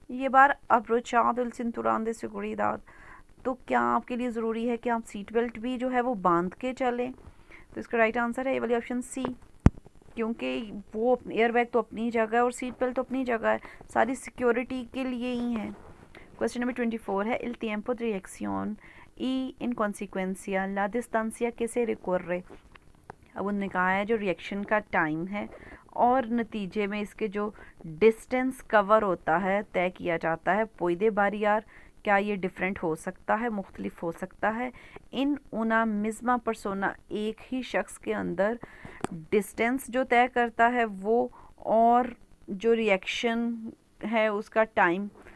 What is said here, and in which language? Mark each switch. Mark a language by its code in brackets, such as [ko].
[hi] ये बार [es] abrochado el cinturón de seguridad, [hi] तो क्या आपके लिए ज़रूरी है कि आप सीट बेल्ट भी जो है वो बांध के चलें। तो इसका राइट आंसर है ये वाली ऑप्शन सी, क्योंकि वो एयरबैग तो अपनी जगह है और सीट बेल्ट तो अपनी जगह है, सारी सिक्योरिटी के लिए ही है। क्वेश्चन नंबर 24 है, [es] el tiempo de reacción y en consecuencia la distancia que se recorre। [hi] अब उन्होंने कहा है जो रिएक्शन का टाइम है और नतीजे में इसके जो डिस्टेंस कवर होता है, तय किया जाता है, पुede variar, क्या ये डिफरेंट हो सकता है, मुख्तलिफ हो सकता है। इन [es] una misma persona, [hi] एक ही शख्स के अंदर डिस्टेंस जो तय करता है वो, और जो रिएक्शन है उसका टाइम।